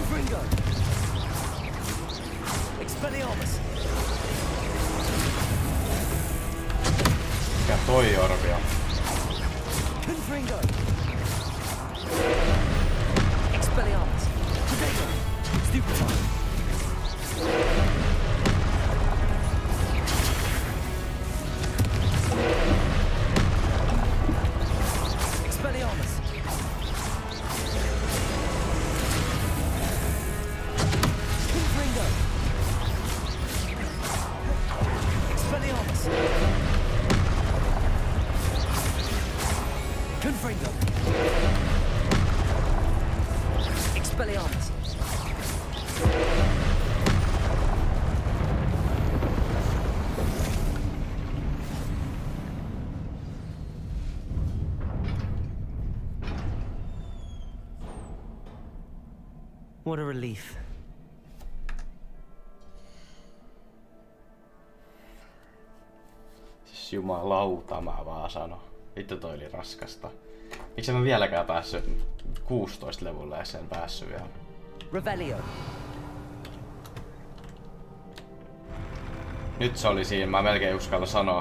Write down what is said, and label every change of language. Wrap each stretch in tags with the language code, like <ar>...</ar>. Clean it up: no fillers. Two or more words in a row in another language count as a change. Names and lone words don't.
<fi>Confringo! Expelliarmus! Mikä toi orvio? Confringo! Expelliarmus! Tornado! Stupefy! Expelliarmus! Confringo! Expelliarmus! Confringo! Expelliarmus!</fi> <en>What a relief.</en> <fi>Siis jumalauta mä vaan sano. Vittu toi oli raskasta. Miksi mä vieläkään päässyt 16 levulle ja sen päässyt vielä? Revelio. Nyt se oli siinä, mä melkein uskalla sanoa.</fi>